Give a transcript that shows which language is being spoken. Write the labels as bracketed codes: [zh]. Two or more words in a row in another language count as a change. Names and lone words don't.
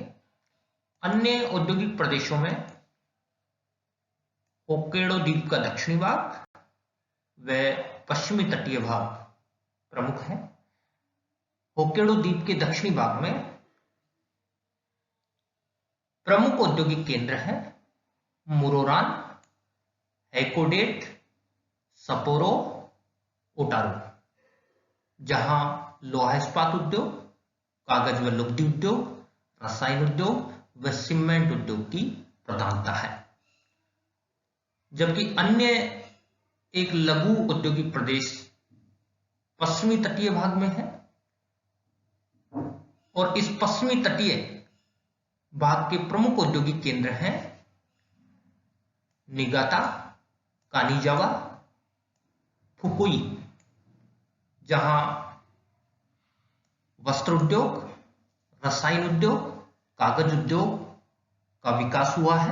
[hi] अन्य औद्योगिक प्रदेशों में होक्काइडो द्वीप का दक्षिणी भाग व पश्चिमी तटीय भाग प्रमुख है। होक्काइडो द्वीप के दक्षिणी भाग में प्रमुख औद्योगिक केंद्र है मुरोरान, हैकोडेट, सपोरो, ओटारू, जहां लोहा इस्पात उद्योग, कागज व लुगदी उद्योग, रसायन उद्योग व सीमेंट उद्योग की प्रधानता है। जबकि अन्य एक लघु औद्योगिक प्रदेश पश्चिमी तटीय भाग में है, और इस पश्चिमी तटीय भाग के प्रमुख औद्योगिक केंद्र हैं निगाता, कानीजावा, फुकुई, जहां वस्त्र उद्योग, रसायन उद्योग, कागज उद्योग का विकास हुआ है।